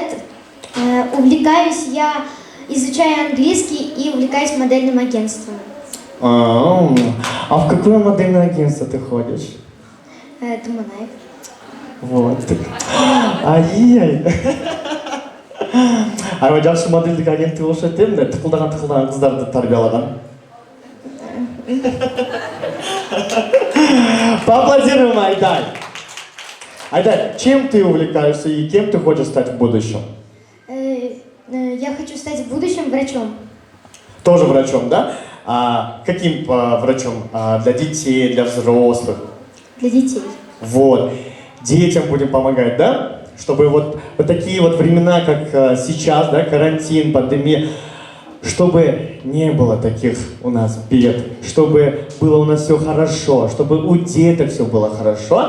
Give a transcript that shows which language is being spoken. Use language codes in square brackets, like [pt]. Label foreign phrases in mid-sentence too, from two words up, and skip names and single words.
[ru] Увлекаюсь я, изучаю английский и увлекаюсь модельным агентством. А в какое модельное агентство ты ходишь? Думанаев. Вот. Ай-яй. [ky] Аябай жакшы модельдик агенттик окшойт эмне? Тыкылдаган кыздарды тарбиялаган. [ru] Поаплодируем, Айдай. Айдай, чем ты увлекаешься и кем ты хочешь стать в будущем? Я хочу стать в будущем врачом. Тоже врачом, да? А каким врачом? Для детей, для взрослых? Для детей. Вот. Детям будем помогать, да? Чтобы вот такие вот времена, как сейчас, да, карантин, пандемия, чтобы не было таких у нас бед, чтобы было у нас все хорошо, чтобы у деток все было хорошо.